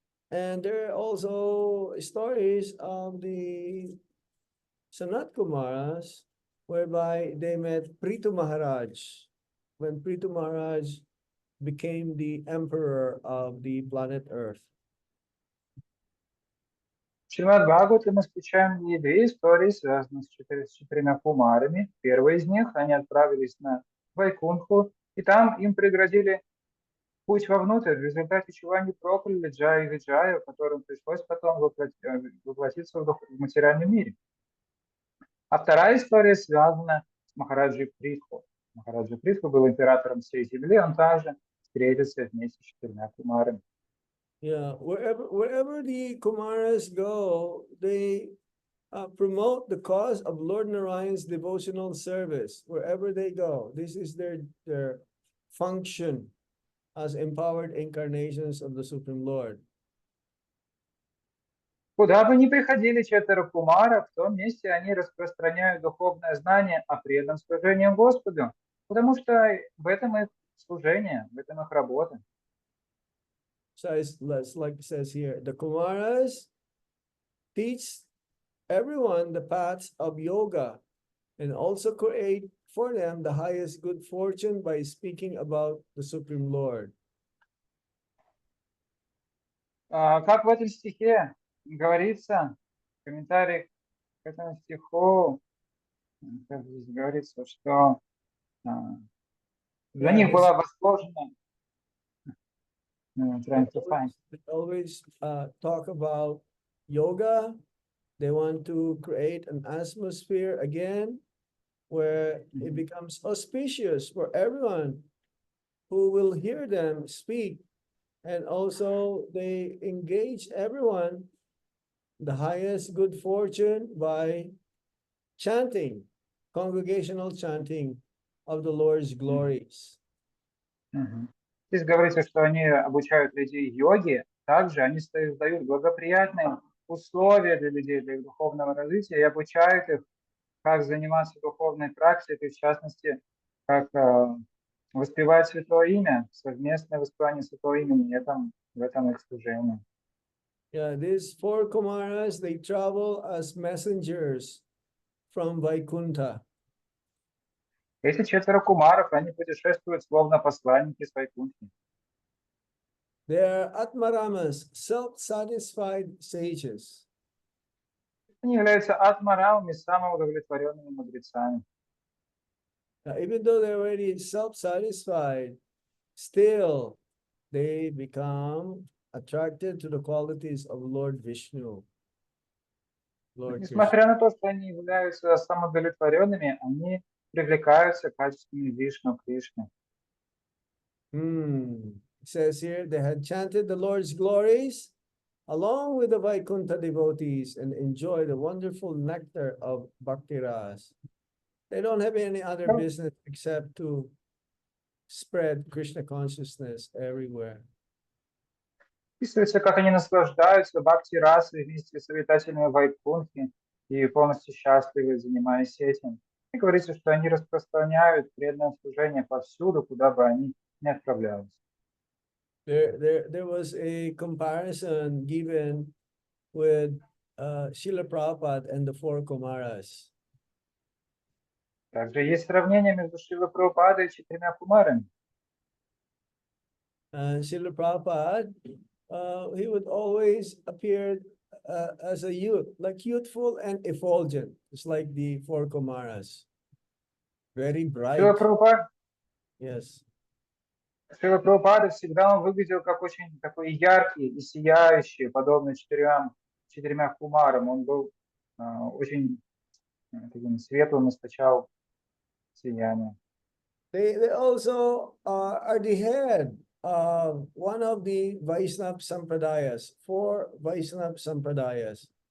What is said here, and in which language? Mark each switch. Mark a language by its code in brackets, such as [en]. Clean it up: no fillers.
[en] And there are also stories of the Sanat Kumaras, whereby they met Prithu Maharaj, when Prithu Maharaj became the emperor of the planet Earth. [ru] В Шримад Бхагавате мы встречаем две истории, связанные с четырьмя кумарами. Первый из них, они отправились на Вайкунху, и там им преградили путь вовнутрь, в результате чего они прокляли Джая и Виджаю, которым пришлось потом воплотиться в материальном мире. А вторая история связана с Махараджей Притху. Махараджа Притху был императором всей земли, он также встретился вместе с четырьмя кумарами. [en] Yeah, wherever the Kumaras go, they promote the cause of Lord Narayan's devotional service wherever they go. This is their function as empowered incarnations of the Supreme Lord. [ru] Куда бы ни приходили четверо кумара, в том месте они распространяют духовное знание о преданном служении Господу, потому что в этом их служение, в этом их работа. [en] So it's like it says here, the Kumaras teach everyone the paths of yoga and also create for them the highest good fortune by speaking about the Supreme Lord. [ru] Как в этом стихе говорится, в комментарии к этому стиху, как здесь говорится, что для них была возложена. [en] They always talk about yoga. They want to create an atmosphere again where it becomes auspicious for everyone who will hear them speak. And also they engage everyone the highest good fortune by chanting, congregational chanting of the Lord's glories. [ru] Здесь говорится, что они обучают людей йоге, также они создают благоприятные условия для людей, для их духовного развития и обучают их, как заниматься духовной практикой, в частности, как воспевать Святое Имя, совместное воспевание Святого Имени, в этом их служении. [en] Yeah, these four Kumaras, they travel as messengers from Vaikuntha. [ru] Эти четверо кумаров, они путешествуют словно посланники с Вайкунтхи. [en] They are Atmaramas, self-satisfied sages. [ru] Они являются атмарамами, самыми удовлетворенными мудрецами. [en] Even though they're already self-satisfied, still they become attracted to the qualities of Lord Vishnu. Lord [ru] Несмотря на то, что они являются самоудовлетворенными, они привлекаются качествами Вишну, Кришны. [en] It says here, they had chanted the Lord's glories along with the Vaikuntha devotees and enjoy the wonderful nectar of Bhakti Ras. They don't have any other business except to spread Krishna consciousness everywhere. [ru] Описывается, как они наслаждаются бхакти расой вместе с обитателями Вайкунтхи и полностью счастливы, занимаясь этим. И говорится, что они распространяют преданное служение повсюду, куда бы они ни отправлялись. [en] There was a comparison given with Srila Prabhupada and the four Kumaras. [ru] Также есть сравнение между Шрилой Прабхупадой и четырьмя кумарами. [en] Srila Prabhupada, he would always appear as a youth, like youthful and effulgent, just like the four Kumaras. Very bright. Yes. [ru] Шрила Прабхупада всегда он выглядел как очень такой яркий и сияющий, подобно четырьмя кумарам. Он был очень таким светлым, источал сияние. [en] They also are the head of one of the Vaishnava Sampradayas, four Vaishnava Sampradayas.